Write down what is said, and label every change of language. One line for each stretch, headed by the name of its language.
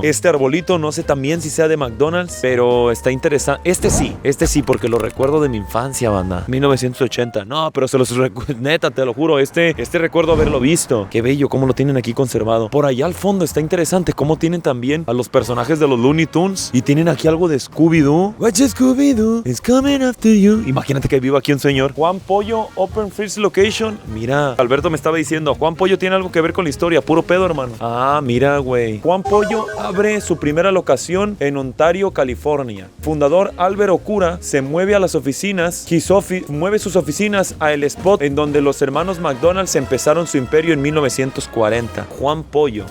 Spanish: Este arbolito no sé también si sea de McDonald's, pero está interesante. Este sí, porque lo recuerdo de mi infancia, banda. 1980. No, pero se los neta, te lo juro. Este recuerdo haberlo visto. Qué bello, cómo lo tienen aquí conservado. Por allá al fondo está interesante cómo tienen también a los personajes de los Looney Tunes y tienen aquí algo de Scooby-Doo.
English: Watch Scooby-Doo is coming after you.
Spanish: Imagínate que viva aquí un señor. Juan Pollo
English: Open First Location.
Spanish: Mira, Alberto me estaba diciendo, Juan Pollo tiene algo que ver con la historia. Puro pedo, hermano. Ah, mira, güey. Juan Pollo abre su primera locación en Ontario, California. Fundador Albert Okura se mueve a las oficinas, mueve sus oficinas a el spot en donde los hermanos McDonald's empezaron su imperio en 1940. Juan Pollo.